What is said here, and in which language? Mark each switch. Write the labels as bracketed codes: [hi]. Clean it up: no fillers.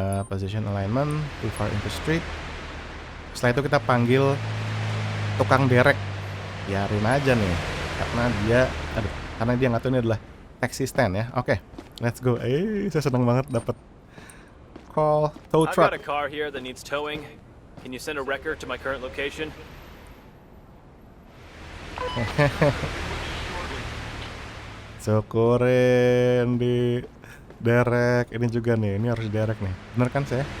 [en] Position alignment, too far into street. [id] Setelah itu kita panggil tukang derek. Biarin aja nih, karena dia nggak tahu ini adalah taxi stand ya. Oke, [en] let's go. [id] Saya senang banget dapat call tow truck. [en] I've got a car here that needs towing. Can you send a wrecker to my current location? [id] Syukurin di derek ini juga nih. Ini harus derek nih. Bener kan saya?